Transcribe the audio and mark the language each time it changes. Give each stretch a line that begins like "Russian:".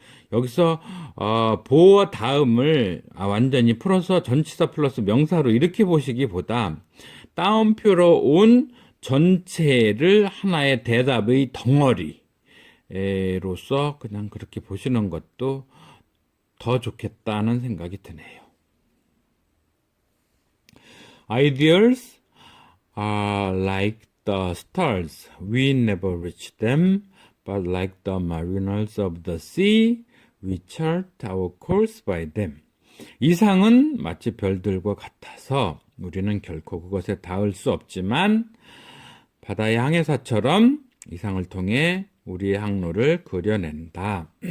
Korean: 여기서 보어 다음을 완전히 풀어서 전치사 플러스 명사로 이렇게 보시기보다 따옴표로 온 전체를 하나의 대답의 덩어리로서 그냥 그렇게 보시는 것도 더 좋겠다는 생각이 드네요.
English: Ideas are like the stars. We never reach them, but like the mariners of the sea, we chart our course by them.
Korean: 이상은 마치 별들과 같아서 우리는 결코 그것에 닿을 수 없지만 바다의 항해사처럼 이상을 통해 우리의 항로를 그려낸다.